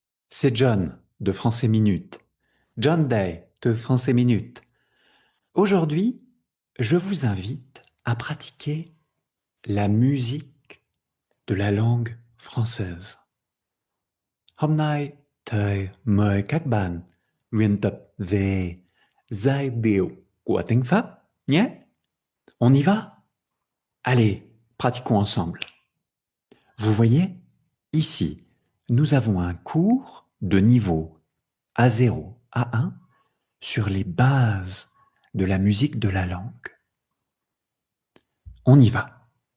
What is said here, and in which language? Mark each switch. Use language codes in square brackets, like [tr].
[fr] C'est John de Français Minute. John Day de Français Minute. Aujourd'hui, je vous invite à pratiquer la musique de la langue française. [vi] Hôm nay, thầy mời các bạn luyện tập về giai điệu của tiếng Pháp nhé. [fr] On y va? Allez, pratiquons ensemble. Vous voyez, ici, nous avons un cours de niveau A0, A1 sur les bases de la musique de la langue. On y va.